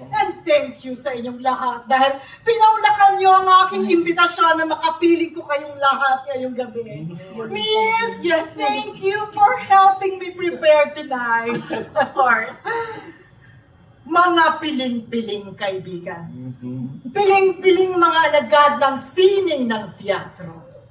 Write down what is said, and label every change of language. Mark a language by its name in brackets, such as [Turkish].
[English] And thank you [Filipino] sa inyong lahat dahil pinaulakan niyo ang aking imbitasyon na makapiling ko kayong lahat ngayong gabi. [English] Miss, Yes, thank you for helping me prepare tonight. Of course. [Filipino] Mga piling-piling kaibigan. Piling-piling mga alagad ng sining ng teatro.